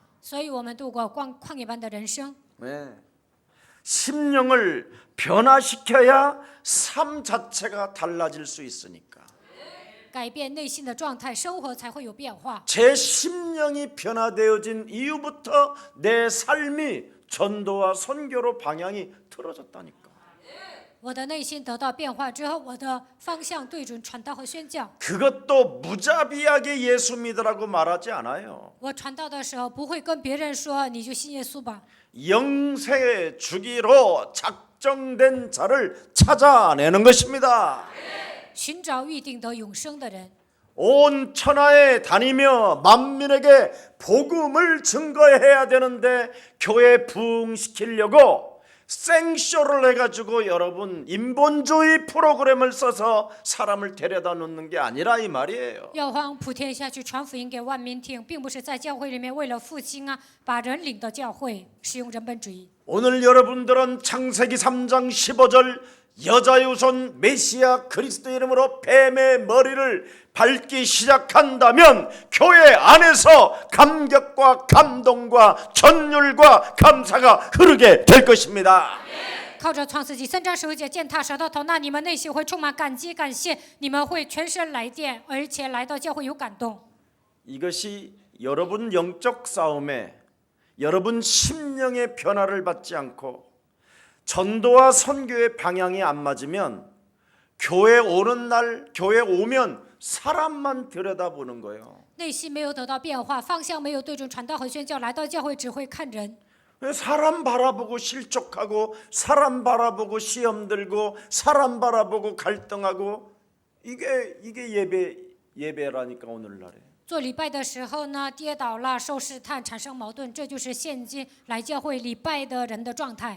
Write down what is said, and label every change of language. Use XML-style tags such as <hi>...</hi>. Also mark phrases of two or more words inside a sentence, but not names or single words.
<zh>所以我们度过旷野般的人生。</zh> <ko>네. 심령을 변화시켜야 삶 자체가 달라질 수 있으니까.</ko> <zh>改变内心的状态，生活才会有变化。</zh> <ko>제 심령이 변화되어진 이후부터 내 삶이 전도와 선교로 방향이 틀어졌다니까.</ko> <zh>我的内心得到变化之后，我的方向对准传道和宣教。</zh> <ko>그것도 무자비하게 예수 믿으라고 말하지 않아요.</ko> <zh>我传道的时候不会跟别人说你就信耶稣吧，</zh> <ko>영세 주기로 작정된 자를 찾아내는 것입니다.</ko> <zh>寻找预定得永生的人。</zh> <ko>온 천하에 다니며 만민에게 복음을 증거해야 되는데 교회 부흥시키려고 생쇼를 해가지고 여러분 인본주의 프로그램을 써서 사람을 데려다 놓는 게 아니라 이 말이에요.</ko> <zh>要往普天下去传福音给万民听，并不是在教会里面为了复兴啊，把人领到教会，使用人本主义。</zh> <ko>오늘 여러분들은 창세기 3장 15절 여자유손 메시아 그리스도 이름으로 뱀의 머리를 밟기 시작한다면 교회 안에서 감격과 감동과 전율과 감사가 흐르게 될 것입니다.</ko> <zh>靠着创世纪3章15节践踏舌头头，那你们内心会充满感激感谢，你们会全身来电，而且来到教会有感动。</zh> <ko>이것이 여러분 영적 싸움에 여러분 심령의 변화를 받지 않고 전도와 선교의 방향이 안 맞으면 교회 오는 날 교회 오면 사람만 들여다보는 거예요.</ko> <zh>内心没有得到变化，方向没有对准传道和宣教，来到教会只会看人。</zh> <ko>사람 바라보고 실족하고 사람 바라보고 시험 들고 사람 바라보고 갈등하고 이게 예배라니까 오늘날에.</ko> <zh>做礼拜的时候呢，跌倒了，受试探，产生矛盾，这就是现今来教会礼拜的人的状态。</zh>